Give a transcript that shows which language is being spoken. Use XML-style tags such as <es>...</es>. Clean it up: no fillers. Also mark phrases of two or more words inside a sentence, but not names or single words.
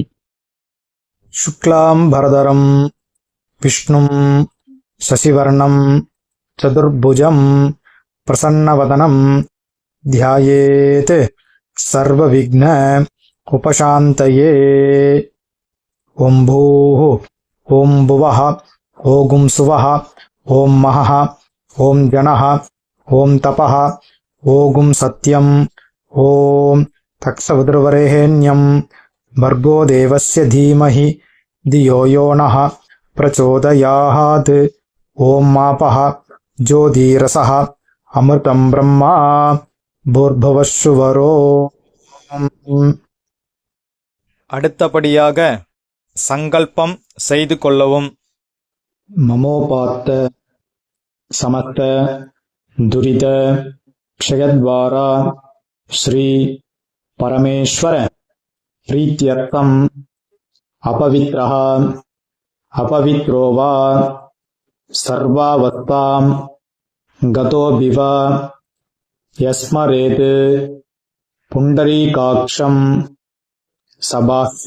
<sa>शुक्लाम् बरधरम् विष्णुम् शशिवर्णम् चतुर्भुजम् प्रसन्नवदनम् ध्यायेत् सर्वविघ्न उपशान्तये. ओम् भूः, ओम् भुवः, ओम् सुवः, ओम् महः, ओम् जनः, ओम् तपः, ओम् सत्यम्, ओम् तत्सवितुर्वरेण्यम् भर्गो देवस्य धीमहि धियो यो नः प्रचोदयात्. ओम मापः ज्योतिरसः अमृतं ब्रह्मा भूर्भुवस्सुवरो.</sa> <ta>அடுத்தபடியாக சங்கல்பம் செய்து கொள்ளவும்.</ta> <sa>ममोपात्त समस्त दुरित क्षयद्वारा श्री परमेश्वर प्रीत्यर्थम अपवित्रः अपवित्रो वा सर्वावस्थां गतोऽभिव यस्मरेत् पुण्डरीकाक्षं सबाह्य</sa>